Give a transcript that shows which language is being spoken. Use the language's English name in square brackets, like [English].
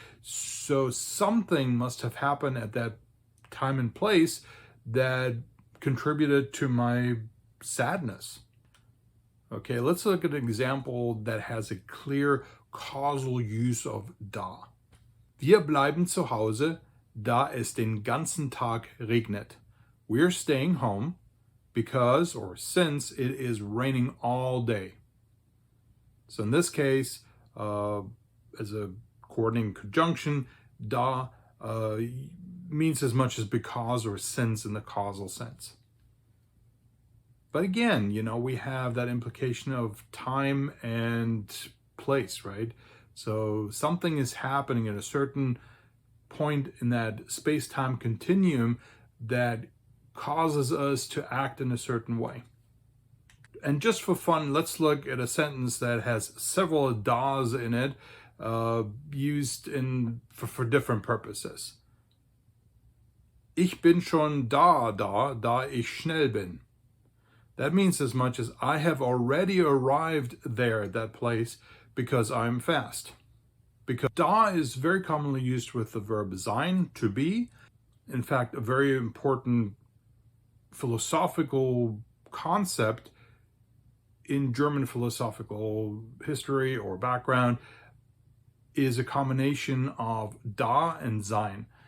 [English] So something must have happened at that time and place that contributed to my sadness. Okay, let's look at an example that has a clear causal use of da. [German] Wir bleiben zu Hause, da es den ganzen Tag regnet. [English] We're staying home because, or since, it is raining all day. So in this case, as a coordinating conjunction, da means as much as because or since in the causal sense. But again, we have that implication of time and place, right? So something is happening at a certain point in that space-time continuum that causes us to act in a certain way. And just for fun, let's look at a sentence that has several das in it, used for different purposes. [German] Ich bin schon da ich schnell bin. [English] That means as much as I have already arrived there at that place because I'm fast. Because da is very commonly used with the verb sein, to be. In fact, a very important philosophical concept in German philosophical history or background is a combination of da and sein.